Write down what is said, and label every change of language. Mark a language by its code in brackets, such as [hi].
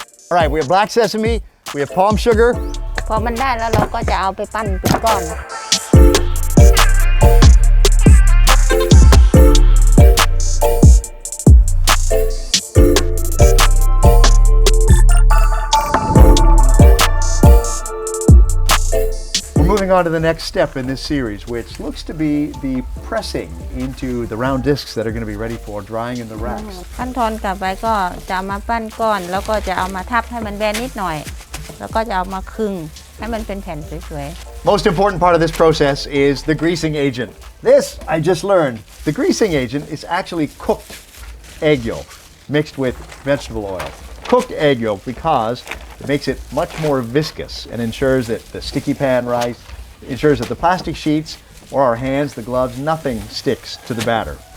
[en] All right, we have black sesame, we have palm sugar. [th] พอมันได้แล้วเราก็จะเอาไปปั้นเป็นก้อน [en] We're moving on to the next step in this series, which looks to be the pressing into the round discs that are going to be ready for drying in the racks. [th] ขั้นตอนต่อไปก็จะเอามาปั้นก้อนแล้วก็จะเอามาทับให้มันแบนนิดหน่อยแล้วก็จะเอามาคลึงให้มันเป็นแผ่นสวย [en] Most important part of this process is the greasing agent. This, I just learned, the greasing agent is actually cooked egg yolk mixed with vegetable oil. Cooked egg yolk because it makes it much more viscous and ensures that the sticky pan rice, ensures that the plastic sheets or our hands, the gloves, nothing sticks to the batter.